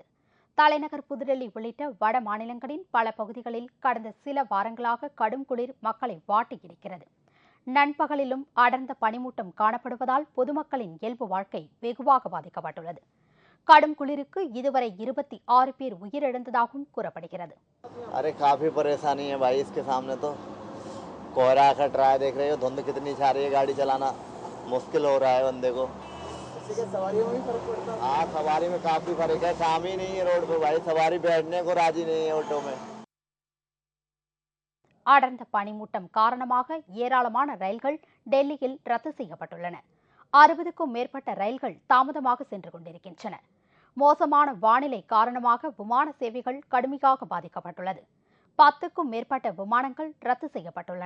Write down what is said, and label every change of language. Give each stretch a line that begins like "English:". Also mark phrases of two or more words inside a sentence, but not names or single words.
Tamil: தலைநகர் புதுடெல்லி உள்ளிட்ட வட மாநிலங்களின் பல பகுதிகளில் கடந்த சில வாரங்களாக கடும் குளிர் மக்களை வாட்டியிருக்கிறது. நண்பகலிலும் அடர்ந்த பனிமூட்டம் காணப்படுவதால் பொதுமக்களின் இயல்பு வாழ்க்கை வெகுவாக பாதிக்கப்பட்டுள்ளது. கடும் குளிருக்கு இதுவரை 26 பேர் உயிரிழந்ததாகவும் கூறப்படுகிறது.
Hindi: अरे काफी परेशानी है भाई, इसके सामने तो कोहरा खट रहा है, देख रहे हो धुंध कितनी छा रही है, गाड़ी चलाना मुश्किल हो रहा है बंदे को। सवारी में भी फर्क पड़ता है। हाँ, सवारी में काफी फर्क है, काम ही नहीं है रोड पे भाई, सवारी बैठने को राजी नहीं है ऑटो में।
Tamil: அடர்ந்த பனிமூட்டம் காரணமாக ஏராளமான ரயில்கள் டெல்லியில் ரத்து செய்யப்பட்டுள்ளன. 60க்கும் மேற்பட்ட ரயில்கள் தாமதமாக சென்று கொண்டிருக்கின்றன. மோசமான வானிலை காரணமாக விமான சேவைகள் கடுமையாக பாதிக்கப்பட்டுள்ளது. 10க்கும் மேற்பட்ட விமானங்கள் ரத்து செய்யப்பட்டுள்ளன.